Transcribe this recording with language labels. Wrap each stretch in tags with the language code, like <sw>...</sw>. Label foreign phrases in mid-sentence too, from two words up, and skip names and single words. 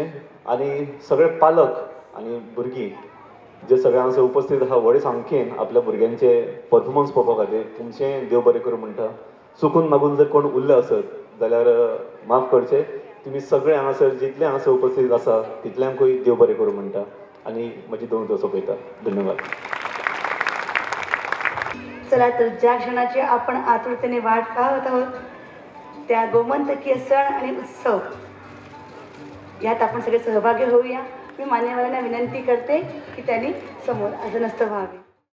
<kok>आनी सगळे पालक आनी भुरगीं जे सगळे हांगासर उपस्थित आहा व्हडे सामकेन आपल्या भुरग्यांचे परफॉर्मन्स पळोवपा खातीर तुमचें देव बरें करूं म्हणटा. चुकून मागून जर कोण उरले आसत जाल्यार माफ करचें. तुमी सगळे हांगासर जितले हांगासर उपस्थित आसा तितल्यांकूय देव बरें करूं म्हणटा आनी म्हजी दोन उतर सोंपयता. धन्यवाद.</kok> <mr>चला तर ज्या क्षणाची आपण आतुरतेने वाट पाहत आहोत त्या गोमंतकीय सण आणि उत्सव यात आपण सगळे सहभागी होऊया. मी मान्यवरांना विनंती करते की त्यांनी समोर आसनस्थ व्हावे.</mr>